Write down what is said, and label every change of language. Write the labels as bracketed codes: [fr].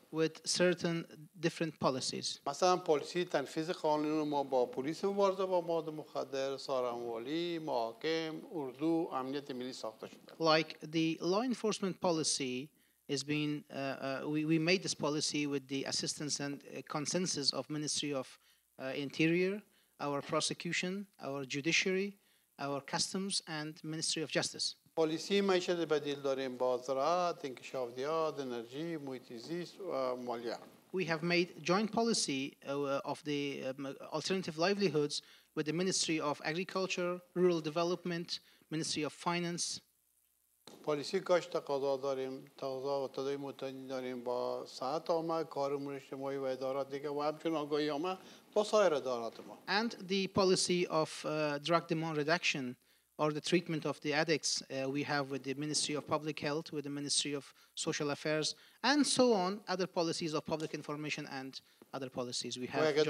[en] With certain different policies. [fa] مثلا پالیسی تنفیذ قانون ما با پلیس مبارزه با مواد مخدر، سارنوالی، محاکم، اردو، امنیت ملی ساخته شده. [en] Like the law enforcement policy is being, we made this policy with the assistance and consensus of Ministry of Interior, our prosecution, our judiciary, our customs, and Ministry of Justice. [fa] پالیسی معیشت بدیل داریم با زراعت، انکشافیات، انرژی، محیط زیست و مالیه. [en] We have made joint policy of the alternative livelihoods with the Ministry of Agriculture, Rural Development, Ministry of Finance. [fa] پالیسی کاشت تقاضا داریم، تقاضا و تداوی متعدی داریم با صحت عامه، کار امور اجتماعی و ادارات دیگه و همچنین آگاهی عامه با سایر ادارات ما. [en] And the policy of drug demand reduction or the treatment of the addicts we have with the Ministry of Public Health, with the Ministry of Social Affairs, and so on, other policies of public information and other policies we have.